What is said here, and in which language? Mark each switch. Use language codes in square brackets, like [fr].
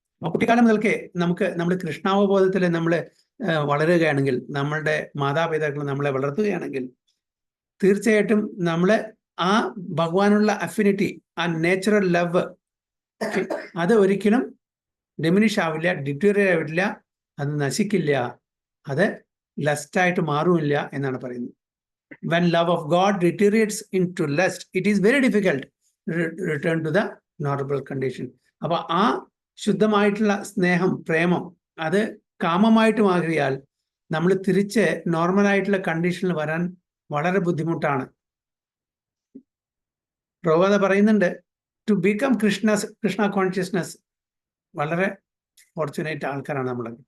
[ml] കുട്ടിക്കാലം മുതൽക്കേ നമ്മൾ കൃഷ്ണാവബോധത്തിൽ നമ്മൾ വളരുകയാണെങ്കിൽ, നമ്മളുടെ മാതാപിതാക്കൾ നമ്മളെ വളർത്തുകയാണെങ്കിൽ തീർച്ചയായിട്ടും നമ്മൾ ആ ഭഗവാനുള്ള അഫിനിറ്റി, ആ നേച്ചുറൽ ലവ്, അത് ഒരിക്കലും ഡിമിനിഷ് ആവില്ല, ഡിറ്റീരിയറേറ്റ് ആവില്ല, അത് നശിക്കില്ല, അത് ലസ്റ്റായിട്ട് മാറുമില്ല എന്നാണ് പറയുന്നത്. [en] When love of God deteriorates into lust, it is very difficult to return to the normal condition. [ml] അപ്പൊ ആ ശുദ്ധമായിട്ടുള്ള സ്നേഹം, പ്രേമം അത് കാമമായിട്ട് മാറിയാൽ നമ്മൾ തിരിച്ച് നോർമലായിട്ടുള്ള കണ്ടീഷനിൽ വരാൻ വളരെ ബുദ്ധിമുട്ടാണ്. പ്രഭുപാദ പറയുന്നുണ്ട്, [en] to become Krishna consciousness [ml] വളരെ ഫോർച്ചുനേറ്റ് ആൾക്കാരാണ് നമ്മൾ.